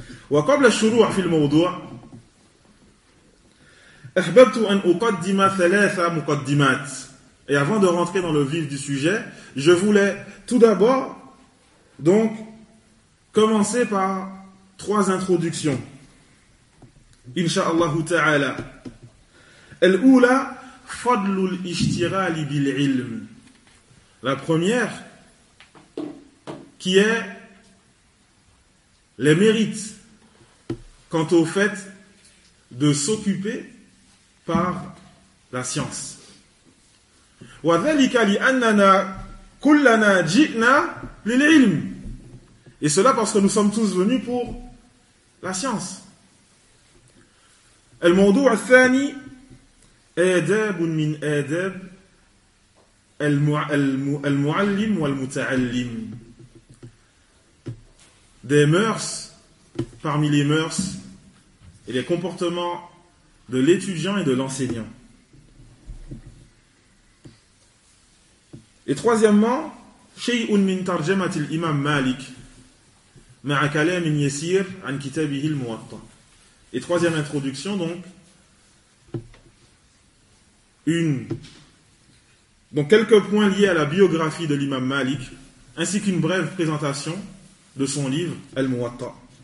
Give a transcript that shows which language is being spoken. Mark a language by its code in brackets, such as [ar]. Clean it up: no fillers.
[ar] وقبل الشروع في الموضوع أحببت أن أقدم ثلاثة مقدمات. [fr] Et avant de rentrer dans le vif du sujet, je voulais tout d'abord donc commencer par trois introductions. Inch'Allah ta'ala. [ar] الأولى فضل الاشتغال بالعلم. [fr] La première qui est les mérites quant au fait de s'occuper par la science. [ar] وَذَلِكَ لِأَنَّنَا كُلَّنَا جِئْنَا لِلْعِلْمِ. [fr] Et cela parce que nous sommes tous venus pour la science. [ar] الموضوع الثاني آداب من آداب المعلم والمتعلم. [fr] Des mœurs parmi les mœurs et les comportements de l'étudiant et de l'enseignant. Et troisièmement, [ar] شَيْءٌ مِنْ تَرْجَمَةِ الْإِمَامِ مَالِكِ مَعَ كَلَامٍ يَسِيرٍ عَنْ كِتَابِهِ الْمُوَطَّأِ. [fr] Et troisième introduction donc, quelques points liés à la biographie de l'imam Malik, ainsi qu'une brève présentation de son livre, Al-Muwatta.